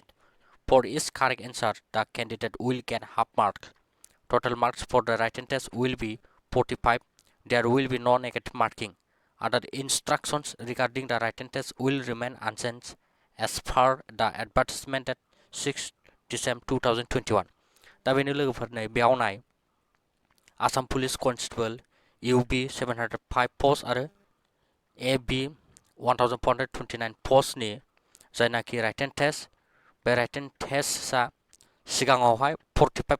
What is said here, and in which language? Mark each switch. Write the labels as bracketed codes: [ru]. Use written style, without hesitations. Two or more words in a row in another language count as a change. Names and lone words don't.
[en] For each correct answer, the candidate will get half mark. Total marks for the written test will be 45. There will be no negative marking. Other instructions regarding the written test will remain unchanged as per the advertisement at 6 December 2021. [brx] दा बेनो लोगोफोर नै बेयाव नाय आसाम पुलिस कनस्टेबल UB 705 पोस्ट आरो AB 1429 पोस्टनि जायनाखि [en] written test [brx] बे [en] written testआ [brx] सिगाङावहाय 45